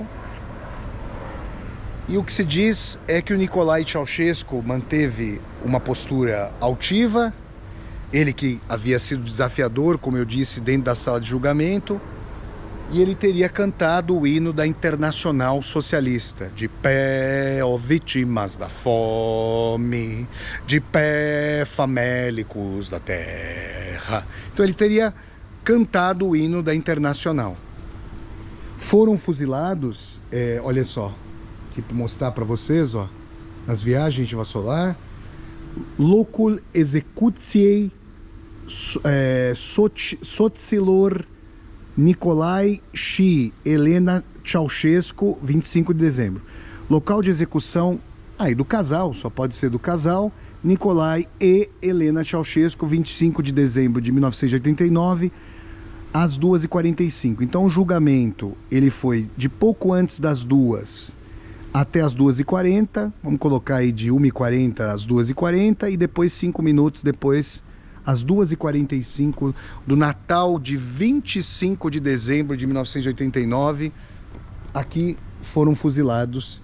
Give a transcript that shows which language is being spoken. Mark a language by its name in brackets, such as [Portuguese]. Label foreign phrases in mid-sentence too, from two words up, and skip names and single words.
[Portuguese] E o que se diz é que o Nicolai Ceausescu manteve uma postura altiva, ele que havia sido desafiador, como eu disse, dentro da sala de julgamento, e ele teria cantado o hino da Internacional Socialista, de pé, ó vítimas da fome, de pé, famélicos da terra. Então ele teria cantado o hino da Internacional. Foram fuzilados, olha só, aqui para mostrar para vocês, ó, nas viagens de Vassolar, [Romanian] locul executiei Soților Nicolai și Helena Ceausescu, [Portuguese] 25 de dezembro. Local de execução, aí do casal, só pode ser do casal, Nicolai e Helena Ceausescu, 25 de dezembro de 1989, às 2h45. Então o julgamento, ele foi de pouco antes das 2 até as 2h40, vamos colocar aí de 1h40 às 2h40, e depois 5 minutos depois, às 2h45 do Natal de 25 de dezembro de 1989, aqui foram fuzilados.